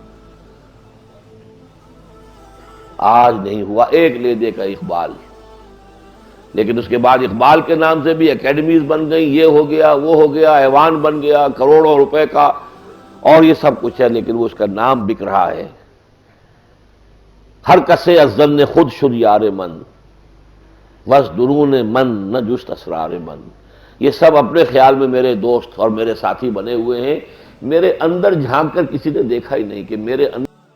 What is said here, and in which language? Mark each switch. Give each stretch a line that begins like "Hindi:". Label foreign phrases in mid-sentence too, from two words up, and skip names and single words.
Urdu: آج نہیں ہوا ایک لیدے کا اقبال، لیکن اس کے بعد اقبال کے نام سے بھی اکیڈمیز بن گئی، یہ ہو گیا، وہ ہو گیا، ایوان بن گیا کروڑوں روپے کا، اور یہ سب کچھ ہے، لیکن وہ اس کا نام بک رہا ہے۔
Persian: ہر کسے از ظن خود شد یار من، وز درون من نہ جست اسرار من۔
Urdu: یہ سب اپنے خیال میں میرے دوست اور میرے ساتھی بنے ہوئے ہیں، میرے اندر جھانک کر کسی نے دیکھا ہی نہیں کہ میرے اندر